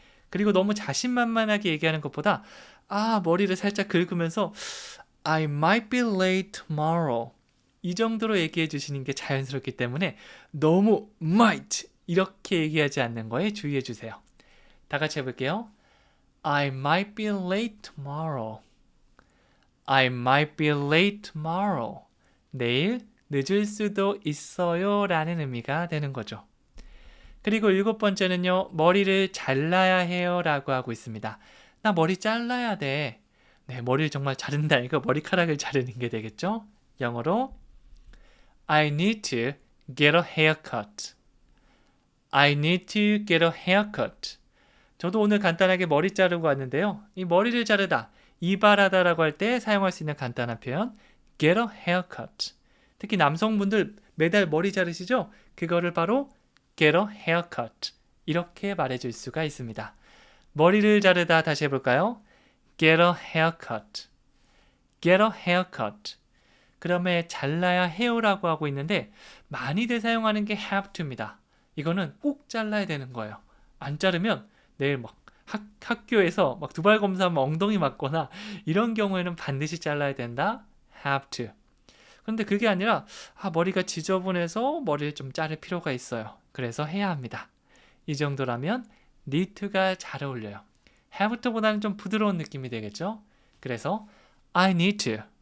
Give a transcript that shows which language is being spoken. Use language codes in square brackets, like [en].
[ko] 그리고 너무 자신만만하게 얘기하는 것보다 머리를 살짝 긁으면서 [en] I might be late tomorrow [ko] 이 정도로 얘기해 주시는 게 자연스럽기 때문에 너무 might 이렇게 얘기하지 않는 거에 주의해 주세요. 다 같이 해볼게요. [en] I might be late tomorrow. I might be late tomorrow. [ko] 내일 늦을 수도 있어요 라는 의미가 되는 거죠. 그리고 7번째는요. 머리를 잘라야 해요 라고 하고 있습니다. 나 머리 잘라야 돼. 네, 머리를 정말 자른다. 이거 머리카락을 자르는 게 되겠죠? 영어로 [en] I need to get a haircut. I need to get a haircut. [ko] 저도 오늘 간단하게 머리 자르고 왔는데요. 이 머리를 자르다, 이발하다라고 할 때 사용할 수 있는 간단한 표현 [en] get a haircut. [ko] 특히 남성분들 매달 머리 자르시죠? 그거를 바로 [en] get a haircut [ko] 이렇게 말해줄 수가 있습니다. 머리를 자르다 다시 해볼까요? [en] get a haircut. get a haircut. [ko] 그다음에 잘라야 해요라고 하고 있는데 많이들 사용하는 게 [en] have to [ko] 입니다. 이거는 꼭 잘라야 되는 거예요. 안 자르면 내일 막 학교에서 막 두발 검사하면 엉덩이 맞거나 이런 경우에는 반드시 잘라야 된다. [en] have to. [ko] 그런데 그게 아니라 머리가 지저분해서 머리를 좀 자를 필요가 있어요. 그래서 해야 합니다. 이 정도라면 [en] need to [ko] 가 잘 어울려요. [en] have to [ko] 보다는 좀 부드러운 느낌이 되겠죠? 그래서 [en] I need to.